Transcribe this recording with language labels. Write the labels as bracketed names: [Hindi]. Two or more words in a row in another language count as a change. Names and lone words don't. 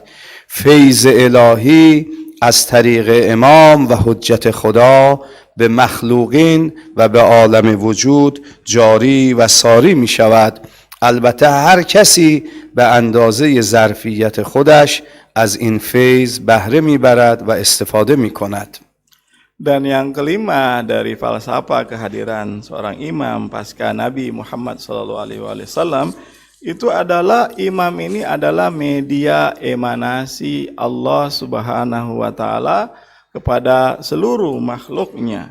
[Persian] فیض الهی از طریق امام و حجت خدا به مخلوقین و به عالم وجود جاری و ساری می شود. البته هر کسی به اندازه ظرفیت خودش از این فیض بهره می برد و استفاده می کند. [Indonesian] Dan yang kelima dari falsafah kehadiran seorang imam pasca Nabi Muhammad SAW itu adalah imam ini adalah media emanasi Allah [Arabic] سبحانه وتعالى [Indonesian] kepada seluruh makhluknya.